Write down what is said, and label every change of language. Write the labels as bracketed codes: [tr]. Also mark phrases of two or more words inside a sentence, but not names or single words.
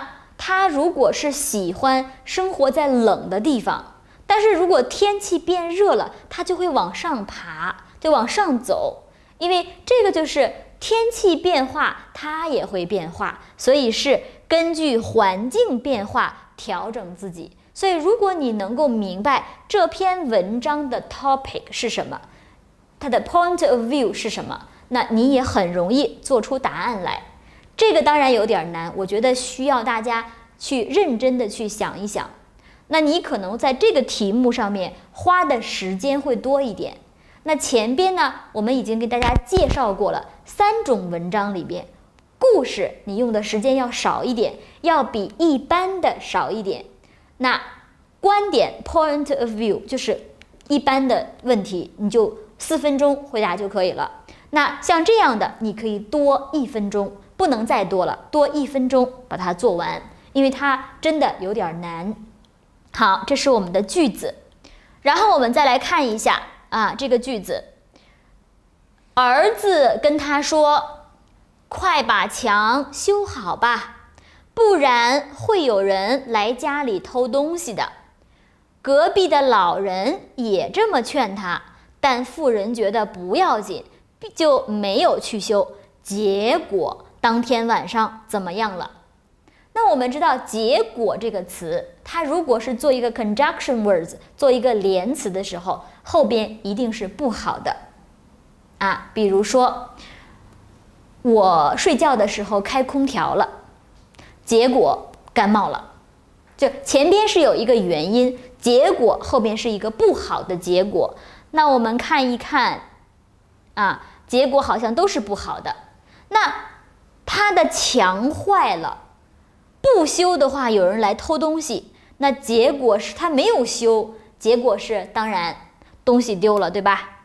[zh] 它如果是喜歡生活在冷的地方，但是如果天氣变熱了，它就會往上爬，就往上走，因為這個就是天氣變化，它也會變化，所以是根據環境變化調整自己。所以如果你能夠明白這篇文章的 topic 是什麼，它的 [en] point of view [zh] 是什麼，那你也很容易做出答案來。這個當然有點難，我覺得需要大家去認真的去想一想。那你可能在這個題目上面花的時間會多一點。那前邊呢，我們已經給大家介紹過了3種文章裡邊，故事你用的時間要少一點，要比一般的少一點。那觀點 [en] point of view [zh] 就是一般的問題，你就4分鐘回答就可以了。那像這樣的你可以多1分鐘，不能再多了，多1分鐘把它做完，因為它真的有點難。好，這是我們的句子。然後我們再來看一下這個句子，兒子跟他說，快把牆修好吧，不然會有人來家裡偷東西的。隔壁的老人也這麼勸他，但婦人覺得不要緊，就沒有去修。結果當天晚上怎麼樣了？那我們知道結果這個詞，它如果是做一個 [en] conjunction words， [zh] 做一個連詞的時候，後邊一定是不好的比如說我睡覺的时候開空調了，結果感冒了。就前邊是有一個原因，結果後邊是一個不好的結果。那我們看一看結果好像都是不好的。那它的牆壞了，不修的話有人來偷東西，那結果是他沒有修，結果是當然東西丟了，對吧？